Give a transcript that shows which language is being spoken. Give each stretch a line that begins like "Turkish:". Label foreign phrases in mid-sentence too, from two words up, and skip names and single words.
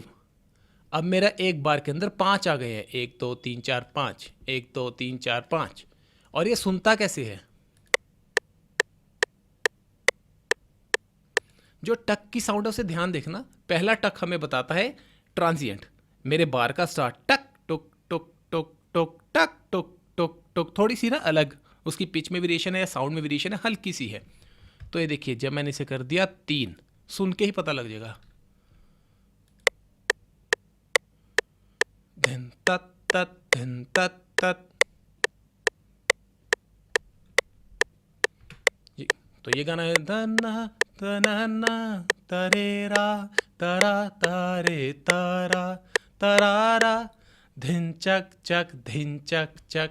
Hindi: अब मेरा एक बार के अंदर 5 आ गए हैं, 1 2 3 4 5, 1 2 3 4 5। और ये सुनता कैसे है? जो टक की साउंड है उसे ध्यान देखना। पहला टक हमें बताता है ट्रांजिएंट, मेरे बार का स्टार्ट टक टुक टुक टुक टुक टक टुक टुक टुक, थोड़ी सी ना अलग, उसकी पिच में वेरिएशन है या साउंड में वेरिएशन है, हल्की सी है। तो ये देखिए जब मैंने इसे कर दिया 3, सुन के ही पता लग जाएगा। धिन तत तत धिन तत तत। तो ये गाना है धना तनना तरेरा तरा तारे तारा तरारा धिन चक चक धिन चक चक।